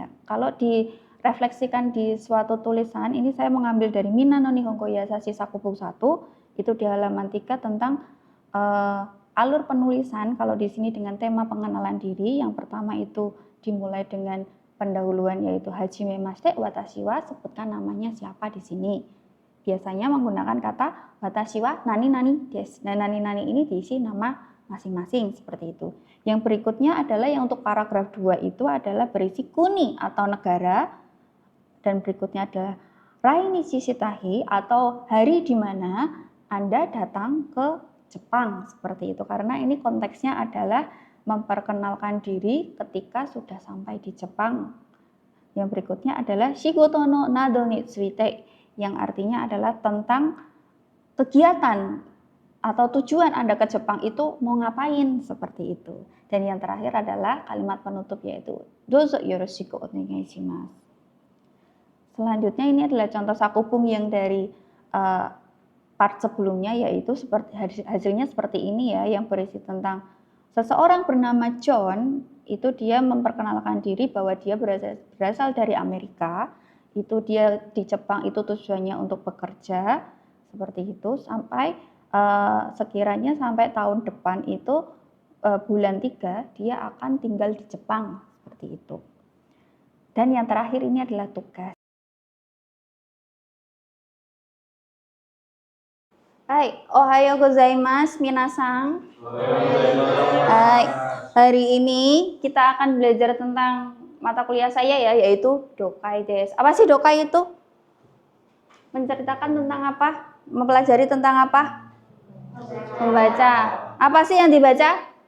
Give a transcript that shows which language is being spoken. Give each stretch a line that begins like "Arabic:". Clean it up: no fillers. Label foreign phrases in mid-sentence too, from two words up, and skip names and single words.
Indonesian: Kalau direfleksikan di suatu tulisan, ini saya mengambil dari Minna no Nihongo Yasashi Sakubung 1, itu di halaman 3 tentang alur penulisan. Kalau di sini dengan tema pengenalan diri, yang pertama itu dimulai dengan pendahuluan yaitu
Japanese: はじめまして わたしは,
Indonesian: sebutkan namanya siapa di sini. Biasanya menggunakan kata
Japanese: わたしは なになに です.
Indonesian: Dan
Japanese: なになに
Indonesian: ini diisi nama masing-masing, seperti itu. Yang berikutnya adalah yang untuk paragraf 2 itu adalah berisi kuni atau negara, Dan berikutnya adalah
Japanese: 来日した日
Indonesian: atau hari di mana Anda datang ke Jepang, seperti itu. Karena ini konteksnya adalah memperkenalkan diri ketika sudah sampai di Jepang.
Japanese: Yang berikutnya adalah 仕事の などに ついて,
Indonesian: yang artinya adalah tentang kegiatan atau tujuan Anda ke Jepang itu mau ngapain, seperti itu. Dan yang terakhir adalah kalimat penutup, yaitu
Japanese: どうぞ よろしく おねがい します.
Indonesian: Selanjutnya ini adalah contoh sakubung yang dari part sebelumnya, yaitu seperti hasilnya seperti ini ya, yang berisi tentang seseorang bernama John, itu dia memperkenalkan diri bahwa dia berasal dari Amerika, itu dia di Jepang itu tujuannya untuk bekerja, seperti itu, sampai sekiranya sampai tahun depan itu bulan 3 dia akan tinggal di Jepang, seperti itu. Dan yang terakhir ini adalah tugas.
Japanese: Hai, おはよう ございます みなさん.
Indonesian: Hai, hari ini kita akan belajar tentang mata kuliah saya ya, yaitu
Japanese: 読解 です.
Indonesian: Apa sih dokai itu? Menceritakan tentang apa? Mempelajari tentang apa? Membaca. Apa sih yang dibaca?